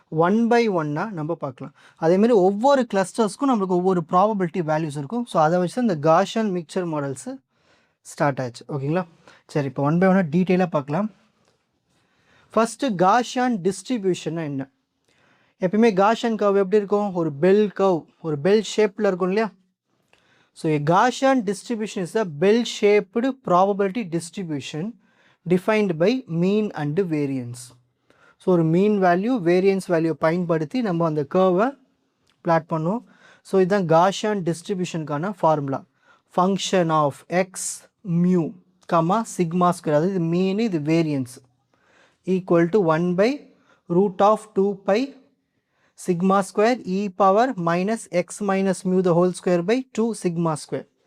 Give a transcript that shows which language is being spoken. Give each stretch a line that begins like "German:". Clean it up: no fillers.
Tamil: 1 by 1 நம்ம பார்க்கலாம். அதேமாதிரி ஒவ்வொரு கிளஸ்டர்ஸ்க்கும் நம்மளுக்கு ஒவ்வொரு ப்ராபபிலிட்டி வேல்யூஸ் இருக்கும். ஸோ அதை வச்சு இந்த காஷியன் மிக்சர் மாடல்ஸு ஸ்டார்ட் ஆச்சு. ஓகேங்களா. சரி, இப்போ 1 by 1 டீட்டெயிலாக பார்க்கலாம். ஃபஸ்ட்டு காஷியன் டிஸ்ட்ரிபியூஷன்னா என்ன? எப்பயுமே காஷியன் கர்வ் எப்படி இருக்கும்? ஒரு பெல் கர்வ், ஒரு பெல் ஷேப்பில் இருக்கும் இல்லையா?
English: So a Gaussian distribution is a bell-shaped probability distribution defined by mean and variance.
Tamil: So ஒரு மீன் வேல்யூ வேரியன்ஸ் வேல்யூ பயன்படுத்தி நம்ம அந்த கர்வை பிளாட் பண்ணுவோம். ஸோ இதுதான் Gaussian டிஸ்ட்ரிபியூஷனுக்கான formula.
English: function of x mu comma sigma square,
Tamil: அதாவது இது மீன், இது variance,
English: Equal to 1/√2π sigma square e power minus x minus mu the whole square by 2 sigma square.